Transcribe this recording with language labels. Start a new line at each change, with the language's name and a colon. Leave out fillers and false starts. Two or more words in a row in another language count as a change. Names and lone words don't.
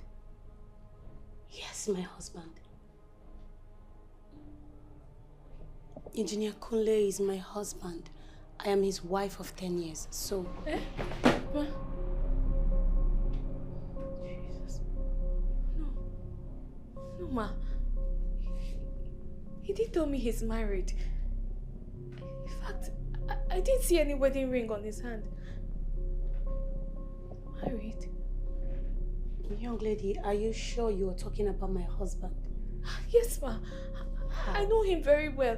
English: Yes, my husband. Engineer Kunle is my husband. I am his wife of 10 years, so... Eh? Ma? Jesus. No. No, Ma. He did tell me he's married. In fact, I didn't see any wedding ring on his hand. Married? Young lady, are you sure you are talking about my husband? Yes, Ma. I know him very well.